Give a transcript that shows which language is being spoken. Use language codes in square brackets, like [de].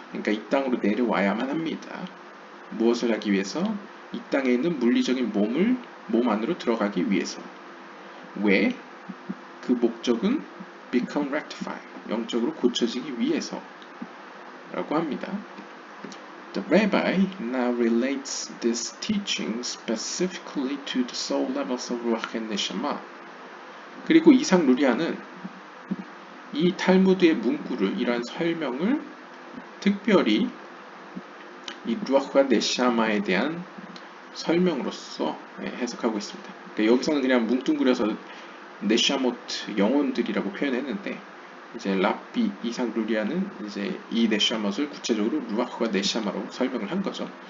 [ko] 그러니까 이 땅으로 내려와야만 합니다. 무엇을 하기 위해서? 이 땅에 있는 물리적인 몸 안으로 들어가기 위해서. 왜? 그 목적은 [en] become rectified, [ko] 영적으로 고쳐지기 위해서 라고 합니다. [en] The rabbi now relates this teaching specifically to the soul levels of Ruach and Neshama. [ko] 그리고 이삭 루리아는 이 탈무드의 문구를, 이러한 설명을 특별히 이 루아흐와 네샤마에 대한 설명으로서 해석하고 있습니다. 그러니까 여기서는 그냥 뭉뚱그려서 네샤모트, 영혼들이라고 표현했는데, 이제 랍비 이삭 루리아는 이제 이 네샤못을 구체적으로 루아흐와 네샤마로 설명을 한 거죠.